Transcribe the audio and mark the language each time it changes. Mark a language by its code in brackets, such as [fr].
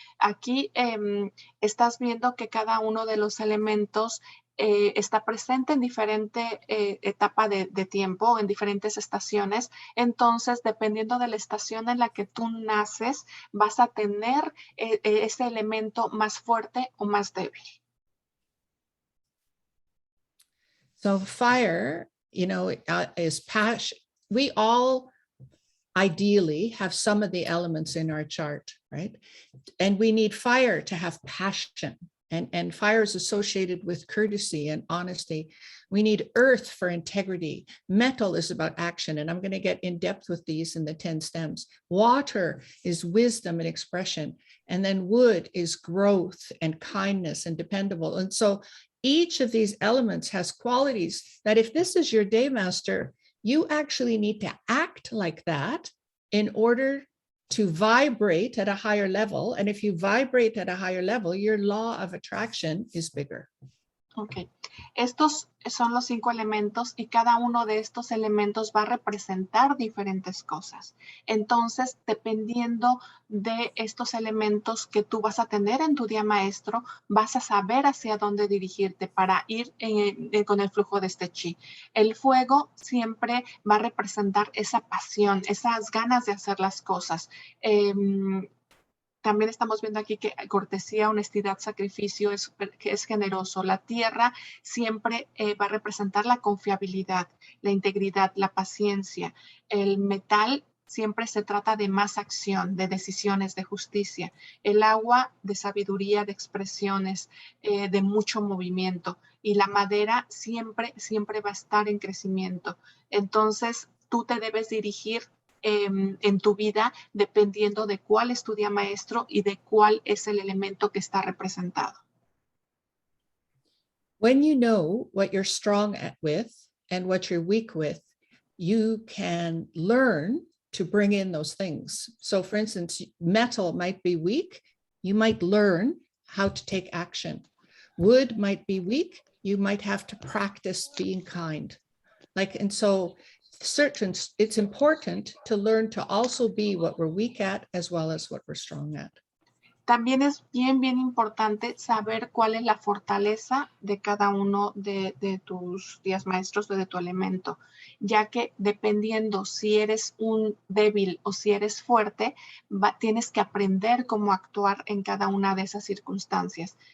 [es] Aquí estás viendo que cada uno de los elementos está presente en diferente etapa de tiempo, en diferentes estaciones. Entonces, dependiendo de la estación en la que tú naces, vas a tener ese elemento más fuerte o más débil. [en] So fire, you know, is passion. We all ideally have some of the elements in our chart, right? And we need fire to have passion and fire is associated with courtesy and honesty. We need earth for integrity. Metal is about action, and I'm going to get in depth with these in the 10 stems. Water is wisdom and expression, and then wood is growth and kindness and dependable. And so each of these elements has qualities that if this is your day master, you actually need to act like that in order to vibrate at a higher level. And if you vibrate at a higher level, your law of attraction is bigger. [es] Ok, estos son los 5 elementos y cada uno de estos elementos va a representar diferentes cosas. Entonces, dependiendo de estos elementos que tú vas a tener en tu día maestro, vas a saber hacia dónde dirigirte para ir con el flujo de este chi. El fuego siempre va a representar esa pasión, esas ganas de hacer las cosas. También estamos viendo aquí que cortesía, honestidad, sacrificio que es generoso. La tierra siempre va a representar la confiabilidad, la integridad, la paciencia. El metal siempre se trata de más acción, de decisiones, de justicia. El agua de sabiduría, de expresiones, de mucho movimiento. Y la madera siempre va a estar en crecimiento. Entonces, tú te debes dirigir en tu vida dependiendo de cuál es tu día maestro y de cuál es el elemento que está representado. [en] When you know what you're strong with and what you're weak with, you can learn to bring in those things. So for instance, metal might be weak. You might learn how to take action. Wood might be weak. You might have to practice being kind. And so it's important to learn to also be what we're weak at as well as what we're strong at. [es] También es bien importante saber cuál es la fortaleza de cada uno de tus días maestros o de tu elemento, ya que dependiendo si eres un débil o si eres fuerte, tienes que aprender cómo actuar en cada una de esas circunstancias.